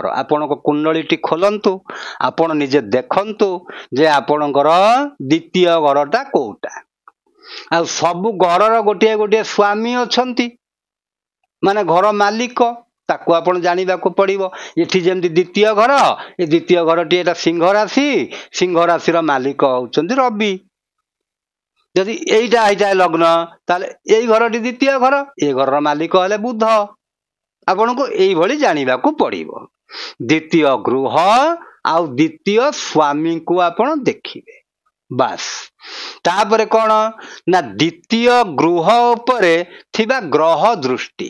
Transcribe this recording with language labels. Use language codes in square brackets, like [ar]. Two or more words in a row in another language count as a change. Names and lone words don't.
[or] ଆପଣଙ୍କ କୁଣ୍ଡଳୀଟି ଖୋଲନ୍ତୁ, ଆପଣ ନିଜେ ଦେଖନ୍ତୁ ଯେ ଆପଣଙ୍କର ଦ୍ୱିତୀୟ ଘରଟା କେଉଁଟା। ଆଉ ସବୁ ଘରର ଗୋଟେ ଗୋଟେ ସ୍ୱାମୀ ଅଛନ୍ତି, ମାନେ ଘର ମାଲିକ। ତାକୁ ଆପଣ ଜାଣିବାକୁ ପଡ଼ିବ। ଏଠି ଯେମିତି ଦ୍ୱିତୀୟ ଘର, ଏ ଦ୍ୱିତୀୟ ଘରଟି ଏଇଟା ସିଂହ ରାଶି, ସିଂହ ରାଶିର ମାଲିକ ହେଉଛନ୍ତି ରବି। ଯଦି ଏଇଟା ହେଇଥାଏ ଲଗ୍ନ ତାହେଲେ ଏଇ ଘରଟି ଦ୍ୱିତୀୟ ଘର, ଏ ଘରର ମାଲିକ ହେଲେ ବୁଧ। ଆପଣଙ୍କୁ ଏଇଭଳି ଜାଣିବାକୁ ପଡିବ। ଦ୍ୱିତୀୟ ଗୃହ ଆଉ ଦ୍ୱିତୀୟ ସ୍ୱାମୀଙ୍କୁ ଆପଣ ଦେଖିବେ ବାସ୍। ତାପରେ କଣ ନା ଦ୍ୱିତୀୟ ଗୃହ ଉପରେ ଥିବା ଗ୍ରହ ଦୃଷ୍ଟି।